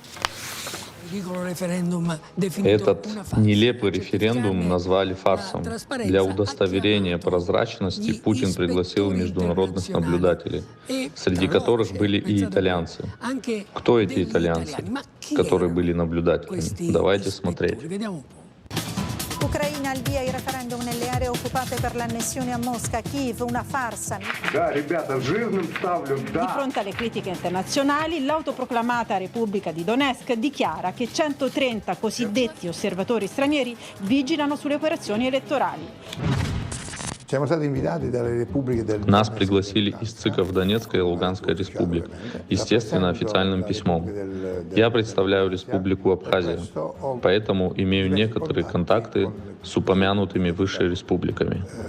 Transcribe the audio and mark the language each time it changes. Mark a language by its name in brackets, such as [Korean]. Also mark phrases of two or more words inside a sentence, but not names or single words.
[Russian] Этот нелепый референдум назвали фарсом. Для удостоверения прозрачности Путин пригласил международных наблюдателей, среди которых были и итальянцы. Кто эти итальянцы, которые были наблюдателями? Давайте смотреть. [Italian] Ucraina al via il referendum nelle aree occupate per l'annessione a Mosca, Kiev, una farsa. [Russian] Да, ребята, жирным ставлю, да. [Italian] Di fronte alle critiche internazionali, l'autoproclamata Repubblica di Donetsk dichiara che 130 cosiddetti osservatori stranieri vigilano sulle operazioni elettorali. [Russian] Нас пригласили из ЦИКов Донецкой и Луганской республик, естественно, официальным письмом. Я представляю Республику Абхазия, поэтому имею некоторые контакты с упомянутыми выше республиками.